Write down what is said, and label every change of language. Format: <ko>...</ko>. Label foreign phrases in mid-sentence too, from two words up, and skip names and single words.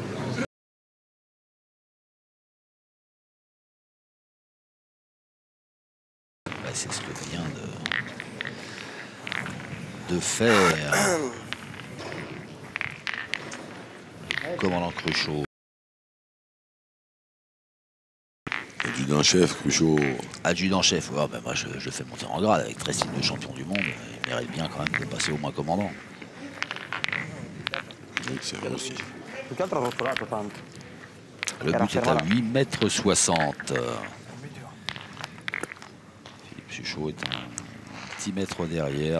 <fr>C'est ce que vient de faire commandant Cruchot. Adjudant-chef, Cruchot. Adjudant-chef, ouais, ben moi je le fais monter en grade avec 13 titres de champion du monde. Il mérite bien quand même de passer au moins commandant. Oui, c'est vrai aussi.</fr> <it>Più che altro ha rotolato tanto.</it> <fr>Le but est à 8,60 m. Philippe Suchot est un petit mètre derrière.</fr>